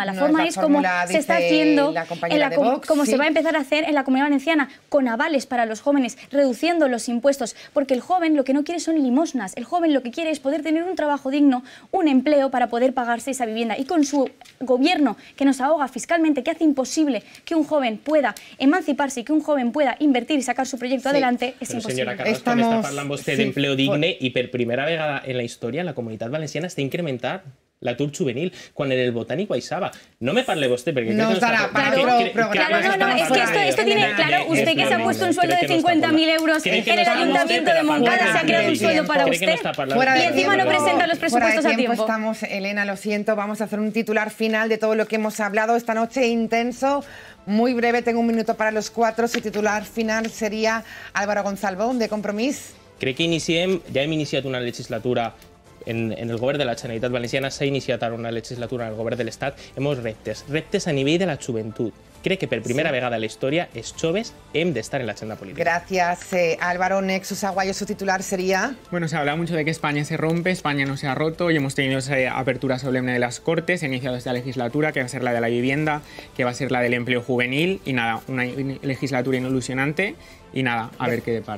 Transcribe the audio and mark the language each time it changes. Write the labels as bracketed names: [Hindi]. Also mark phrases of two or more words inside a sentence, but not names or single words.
[Spanish] La forma es como se está haciendo, como se va a empezar a hacer en la Comunidad Valenciana, con avales para los jóvenes, reduciendo los impuestos, porque el joven lo que no quiere son limosnas. El joven lo que quiere es poder tener un trabajo digno, un empleo para poder pagarse esa vivienda. Y con su gobierno, que nos ahoga fiscalmente, que hace imposible que un joven pueda emanciparse y que un joven pueda invertir y sacar su proyecto adelante, es imposible. [Catalan] Parlant vostè d'empleo digne i per primera vegada en la història la Comunitat Valenciana està incrementant l'atur juvenil, quan en el Botànic baixava. No me parle vostted, [Spanish] porque no creo que dará para otro programa. No, es que esto tiene, claro, usted que se ha puesto un sueldo de 50.000 euros en el Ayuntamiento de Moncada, se ha creado un sueldo para usted y encima no presenta los presupuestos a tiempo. Estamos, Elena, lo siento, vamos a hacer un titular final de todo lo que hemos hablado esta noche, intenso, muy breve, tengo un minuto para los 4. Su titular final sería Álvaro Gonzalbón, de Compromís. [Catalan] Crec que ja hem iniciat una legislatura en el govern de la Generalitat Valenciana, s'ha iniciat ara una legislatura en el govern de l'Estat, hem reptes a nivell de la joventut. Crec que per primera vegada en la història els joves hem d'estar en l'agenda política. [Spanish] Gracias, Álvaro. Nexus Aguayo, su titular sería... Bueno, se habla mucho de que España se rompe, España no se ha roto y hemos tenido esa apertura solemne de las Cortes, se ha iniciado esta legislatura que va a ser la de la vivienda, que va a ser la del empleo juvenil y nada, una legislatura ilusionante y nada, a ver qué depara.